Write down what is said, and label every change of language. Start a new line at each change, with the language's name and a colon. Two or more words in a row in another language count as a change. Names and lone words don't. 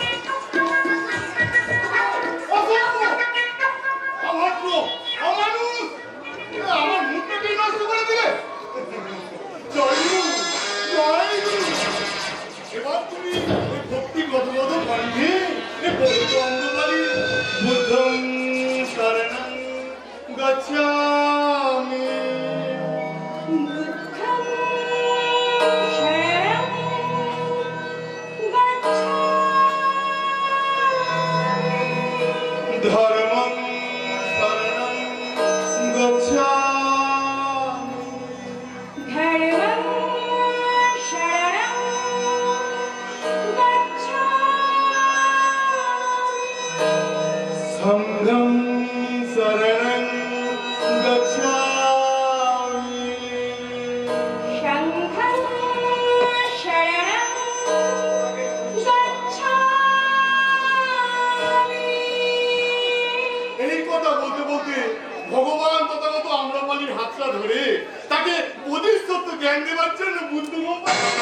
Bangla: অভদ্র, অভদ্র, অমানুষ। আমার মুখটাকে নষ্ট করে দিলে। জয় গুরু, জয় গুরু। এবার তুমি ওই ভক্তি গদগদ কণ্ঠে এ পবিত্র অন্ধকারে
Pali: বুদ্ধং শরণং গচ্ছামি। ধর্মং শরণং গচ্ছামি। সংঘং শরণং গচ্ছামি।
Bangla: এই কথা বলতে বলতে ভগবান তথাগত আম্রপালির হাতটা ধরে তাকে বোধিসত্ত্ব জ্ঞান দেওয়ার জন্য বুদ্ধ গোম্পা।